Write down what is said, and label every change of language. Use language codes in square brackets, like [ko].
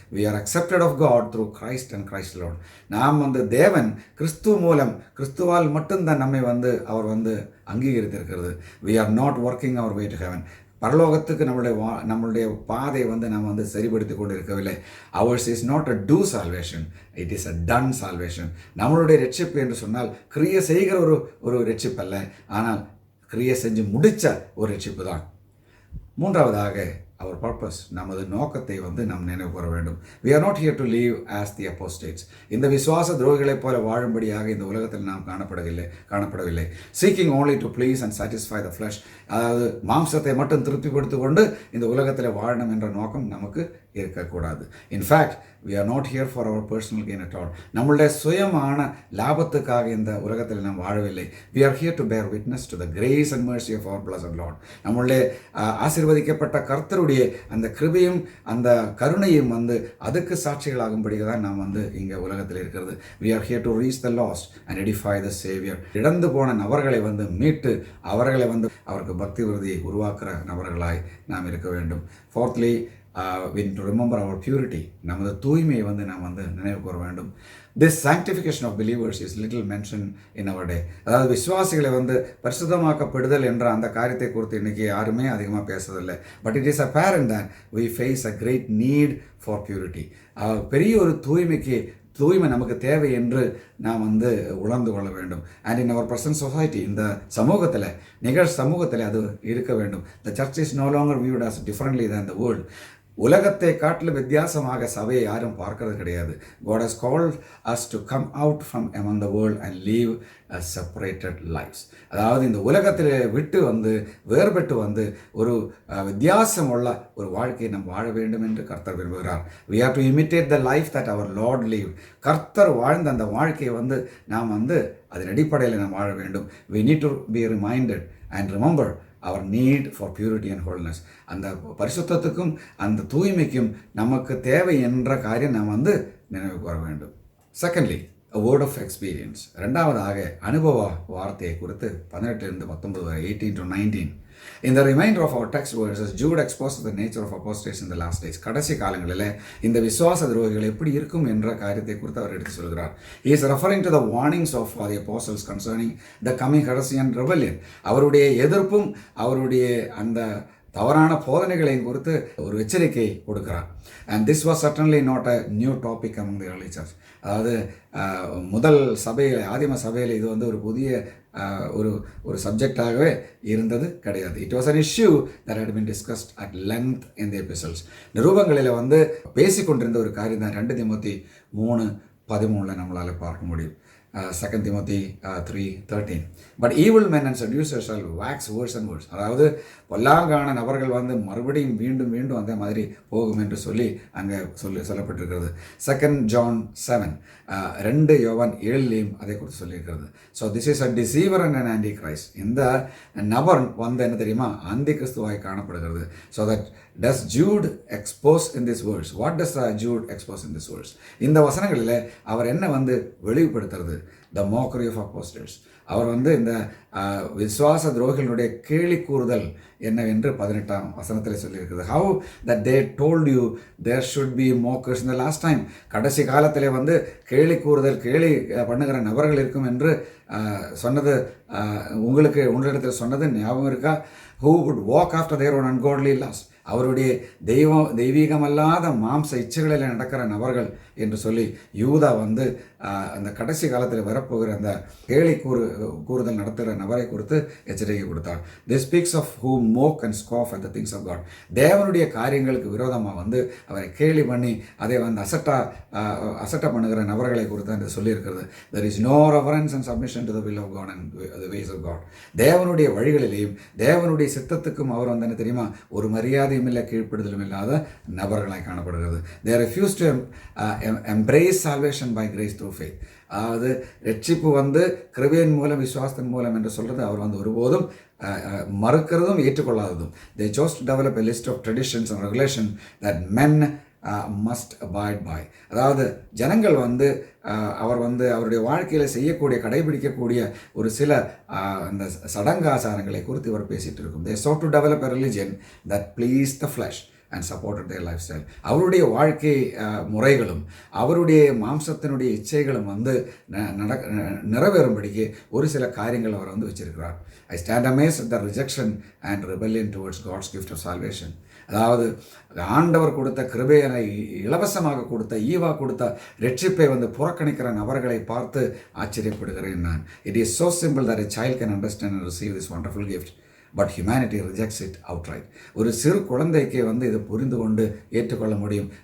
[en] We are accepted of God through Christ and Christ alone. [ta] நாம் தேவன் கிறிஸ்துவால் மட்டும்தான் நம்மை அவர் அங்கீகரித்திருக்கிறது. [en] We are not working our way to heaven. [ta] பரலோகத்துக்கு நம்மளுடைய பாதை நாம் சரிபடுத்தி கொண்டு இருக்கவில்லை. [en] ours is not a do salvation, it is a done salvation. [ta] நம்மளுடைய ரட்சிப்பு என்று சொன்னால் கிரியை செய்கிற ஒரு ரட்சிப்பு அல்ல, ஆனால் கிரியை செஞ்சு முடித்த ஒரு ரட்சிப்பு தான். மூன்றாவதாக [en] our purpose, [ta] நமது நோக்கத்தை நாம் நினைவு கூற வேண்டும். [en] We are not here to live as the apostates. [ta] இந்த விசுவாச துரோகிகளைப் போல வாழும்படியாக இந்த உலகத்தில் நாம் காணப்படவில்லை. [en] Seeking only to please and satisfy the flesh, [ta] அதாவது மாம்சத்தை மட்டும் திருப்திப்படுத்திக் கொண்டு இந்த உலகத்தில் வாழணும் என்ற நோக்கம் நமக்கு இருக்கக்கூடாது. [en] In fact we are not here for our personal gain at all. [ta] நம்மளுடைய சுயமான லாபத்துக்காக இந்த உலகத்தில் நாம் வாழவில்லை. [en] We are here to bear witness to the grace and mercy of our blessed Lord. [ta] நம்மளுடைய ஆசீர்வதிக்கப்பட்ட கர்த்தருடைய அந்த கிருபையும் அந்த கருணையும் அதுக்கு சாட்சிகளாகும்படி தான் நாம் இங்கே உலகத்தில் இருக்கிறது. [en] We are here to reach the lost and edify the Savior. [ta] இழந்து போன நபர்களை மீட்டு அவர்களை அவருக்கு பக்தி விருதியை உருவாக்குற நபர்களாய் நாம் இருக்க வேண்டும். [en] Fourthly, we need to remember our purity. [ta] நமது தூய்மையை வந்து நாம் வந்து நினைவு கூற வேண்டும். [en] This sanctification of believers is little mentioned in our day. [ta] அதாவது விசுவாசிகளை வந்து பரிசுத்தமாக்கப்படுதல் என்ற அந்த காரியத்தை குறித்து இன்றைக்கி யாருமே அதிகமாக பேசுறதில்லை. [en] But it is apparent that we face a great need for purity. [ta] பெரிய ஒரு தூய்மை நமக்கு தேவை என்று நாம் வந்து உணர்ந்து கொள்ள வேண்டும். [en] and in our present society, [ta] இந்த சமூகத்தில் சமூகத்தில் அது இருக்க வேண்டும். [en] The church is no longer viewed as differently than the world. [ta] உலகத்தை காட்டிலும் வித்தியாசமாக சபையை யாரும் பார்க்கறது கிடையாது. [en] God has called us to come out from among the world and live a separated lives. [ta] அதாவது இந்த உலகத்தில் விட்டு வந்து வேறுபட்டு வந்து ஒரு வித்தியாசம் உள்ள ஒரு வாழ்க்கையை நாம் வாழ வேண்டும் என்று கர்த்தர் விரும்புகிறார். [en] We have to imitate the life that our Lord lived. [ta] கர்த்தர் வாழ்ந்த அந்த வாழ்க்கையை வந்து நாம் வந்து அதன் அடிப்படையில் நாம் வாழ வேண்டும். [en] We need to be reminded and remember our need for purity and holiness. [ta] அந்த பரிசுத்தத்துக்கும் அந்த தூய்மைக்கும் நமக்கு தேவை என்ற காரியம் நாம் வந்து நினைவு கூற வேண்டும். [en] Secondly, a word of experience. [ta] ரெண்டாவதாக அனுபவ வார்த்தையை குறித்து 18-19 வரை 18-19. [en] In the remainder of our text verses, Jude exposes the nature of apostates in the last days. [ta] கடைசி காலங்களில் இந்த விசுவாச துரோகிகள் எப்படி இருக்கும் என்ற காரியத்தை குறித்து அவர் எடுத்து சொல்கிறார். [en] He is referring to the warnings of the apostles concerning the coming heresy and rebellion. [ta] அவருடைய எதிர்ப்பும் அவருடைய அந்த தவறான போதனைகளையும் குறித்து ஒரு எச்சரிக்கை கொடுக்கிறார். [en] And this was certainly not a new topic among the early church. [ta] அதாவது முதல் சபையில், ஆதிம சபையில் இது வந்து ஒரு புதிய ஒரு சப்ஜெக்டாகவே இருந்தது கிடையாது. [en] It was an issue that had been discussed at length in the episodes. [ta] நிரூபங்களில் வந்து பேசிக்கொண்டிருந்த ஒரு காரியம் தான் 2 தீமோத்தி 3:13 நம்மளால் பார்க்க முடியும். [en] 2 Timothy 3:13. But evil men and seducers shall wax worse and worse. [ta] அதாவது பொல்லாங்கான நபர்கள் வந்து மறுபடியும் மீண்டும் அதே மாதிரி போகும் என்று சொல்லி அங்கே சொல்லப்பட்டிருக்கிறது. 2 John 7, 2 யோவான் 7 அதை குறித்து சொல்லியிருக்கிறது. [en] So this is a deceiver and an antichrist. [ta] இந்த நபர் வந்து என்ன தெரியுமா, ஆந்தி கிறிஸ்துவாய் காணப்படுகிறது. [en] So that does Jude expose in this verse? What does Jude expose in this verse? [ta] இந்த வசனங்களில் அவர் என்ன வந்து வெளிப்படுத்துறது? [en] The mockery of apostates. [ta] அவர் வந்து இந்த விசுவாச துரோகிகளுடைய கேலி கூறுதல் என்னவென்று 18ஆம் வசனத்தில் சொல்லியிருக்கிறது. [en] How that they told you there should be mockers in the last time. [ta] கடைசி காலத்தில் வந்து கேலி பண்ணுகிற நபர்கள் இருக்கும் என்று சொன்னது உங்களிடத்தில் சொன்னது ஞாபகம் இருக்கா? [en] Who would walk after their own ungodly lusts. [ta] அவருடைய தெய்வீகமல்லாத மாம்ச இச்சைகளில் நடக்கிற நபர்கள் என்று சொல்லி யூதா வந்து அந்த கடைசி காலத்தில் வரப்போகிற அந்த கேலி கூறுதல் நடத்துகிற நபரை குறித்து எச்சரிக்கை கொடுத்தார். [en] This speaks of who mock and scoff at the things of God. [ta] தேவனுடைய காரியங்களுக்கு விரோதமாக வந்து அவரை கேலி பண்ணி அதை வந்து அசட்டை பண்ணுகிற நபர்களை குறித்து அந்த சொல்லியிருக்கிறது. [en] There is no reverence and submission to the will of God and the ways of God. [ta] தேவனுடைய வழிகளிலேயும் தேவனுடைய சித்தத்துக்கும் அவர் வந்து என்ன தெரியுமா, ஒரு மரியாதையும் இல்லை, கீழ்ப்படுதலும் இல்லாத நபர்களாய் காணப்படுகிறது. [en] They refuse to embrace salvation by grace through faith. [ta] அதாவது ரட்சிப்பு வந்து கிருபையின் மூலம் விசுவாசத்தின் மூலம் என்று சொல்கிறது அவர் வந்து ஒருபோதும் மறுக்கிறதும் ஏற்றுக்கொள்ளாததும். [en] They chose to develop a list of traditions and regulations that men must abide by. [ta] அதாவது ஜனங்கள் வந்து அவர் வந்து அவருடைய வாழ்க்கையில் செய்யக்கூடிய கடைபிடிக்கக்கூடிய ஒரு சில அந்த சடங்காச்சாரங்களை குறித்து இவர் பேசிகிட்டு இருக்கும். [en] They sought to develop a religion that pleased the flesh and supported their lifestyle. [ta] அவருடைய வாழ்க்கை முறைகளும் அவருடைய மாம்சத்தினுடைய இச்சைகளும் வந்து நிறைவேறும்படிக்கு ஒரு சில காரியங்கள் அவர் வந்து வச்சிருக்கிறார். [en] I stand amazed at the rejection and rebellion towards God's gift of salvation. [ta] அதாவது ஆண்டவர் கொடுத்த கிருபையை இலவசமாக கொடுத்த ஈவா கொடுத்த ரட்சிப்பை வந்து புறக்கணிக்கிற நபர்களை பார்த்து ஆச்சரியப்படுகிறேன் நான். [en] It is so simple that a child can understand and receive this wonderful gift. But humanity rejects it outright. [ta] ஒரு சிறு குழந்தைக்கு வந்து இதை புரிந்து கொண்டு ஏற்றுக்கொள்ள முடியும்.